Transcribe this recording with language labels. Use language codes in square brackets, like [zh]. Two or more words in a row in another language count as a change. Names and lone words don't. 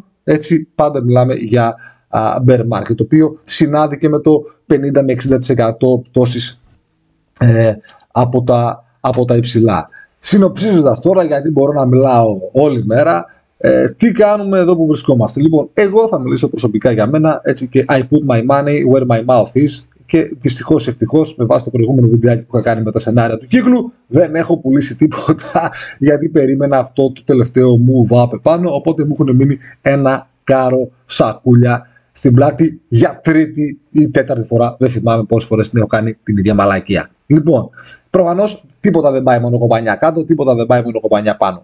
[el] Έτσι πάντα μιλάμε για [en] bear market, [el] το οποίο συνάδει και με το 50 με 60% πτώσης από τα υψηλά. Συνοψίζοντας τώρα, γιατί μπορώ να μιλάω όλη μέρα, τι κάνουμε εδώ που βρισκόμαστε? Λοιπόν, εγώ θα μιλήσω προσωπικά για μένα, έτσι, και [en] I put my money where my mouth is, [el] και δυστυχώς ευτυχώς με βάση το προηγούμενο βιντεάκι που είχα κάνει με τα σενάρια του κύκλου δεν έχω πουλήσει τίποτα, γιατί περίμενα αυτό το τελευταίο [en] move up [el] επάνω, οπότε μου έχουν μείνει ένα κάρο σακούλια στην πλάτη για τρίτη ή τέταρτη φορά. Δεν θυμάμαι πόσες φορές την έχω κάνει την ίδια μαλακία. Λοιπόν, προφανώς τίποτα δεν πάει μόνο κομπανιά κάτω, τίποτα δεν πάει μόνο κομπανιά πάνω.